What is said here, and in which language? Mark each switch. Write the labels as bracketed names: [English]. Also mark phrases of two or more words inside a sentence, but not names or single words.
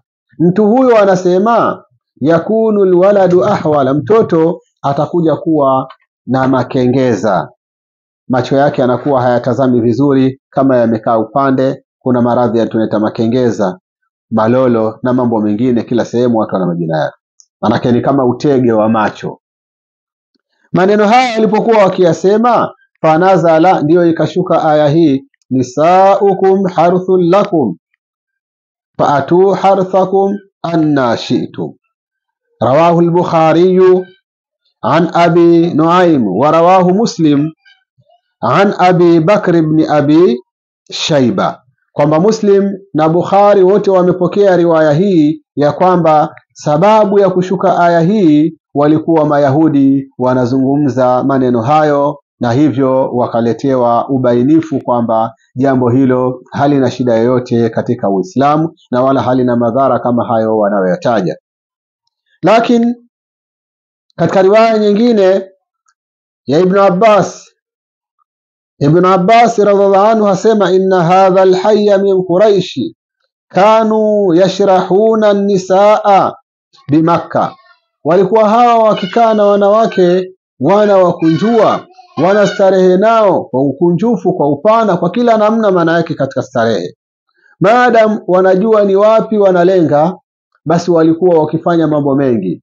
[Swahili] Mtu huyo anasema [Arabic] يكون الولد أحول, [Swahili] mtoto atakuja kuwa na makengeza, macho yake anakuwa hayatazami vizuri kama yamekaa upande, kuna maradhi ya tunaita makengeza, malolo na mambo mengine. Kila sehemu watu wana majina yake, manake ni kama utege wa macho. Maneno haya walipokuwa wakiyasema, fanazala, ndiyo ikashuka aya hii, [Arabic] نساؤكم حرث لكم فأتوا حرثكم أنى شئتم. رواه البخاري عن أبي نعيم ورواه مسلم عن أبي بكر بن أبي Shayba, [Swahili] kwamba Muslim na Bukhari wote wamepokea riwaya hii ya kwamba sababu ya kushuka aya hii walikuwa Mayahudi wanazungumza maneno hayo, na hivyo wakaletewa ubainifu kwamba jambo hilo halina shida yoyote katika Uislamu na wala halina madhara kama hayo wanayoyataja. Lakini katika riwaya nyingine ya Ibn Abbas [Arabic] رضي الله عنه [Swahili] hasema, [Arabic] إن هذا الحي من قريش كانوا يشرحون النساء بمكة, [Swahili] walikuwa hawa wakikaa na wanawake wana wakunjua, wana starehe nao kwa ukunjufu, kwa upana, kwa kila namna, maana yake katika starehe. Maadam wanajua ni wapi wanalenga, basi walikuwa wakifanya mambo mengi.